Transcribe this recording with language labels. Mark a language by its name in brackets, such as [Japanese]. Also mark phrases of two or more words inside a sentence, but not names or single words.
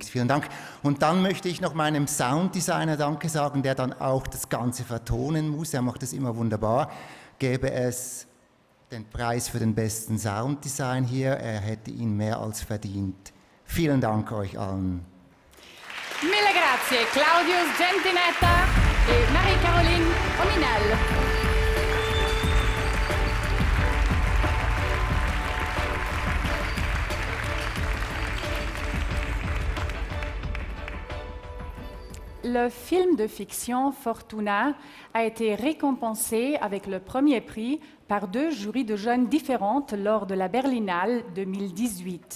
[German] Vielen Dank. Und dann möchte ich noch meinem Sounddesigner Danke sagen, der dann auch das Ganze vertonen muss. Er macht das immer wunderbar. Gäbe es den Preis für den besten Sounddesign hier, er hätte ihn mehr als verdient. Vielen Dank euch allen. [Italian] Mille grazie, Claudius Gentinetta e Marie-Caroline Ominal. [French] Le film de fiction Fortuna a été récompensé avec le premier prix par 2 jurys de jeunes différentes lors de la Berlinale 2018.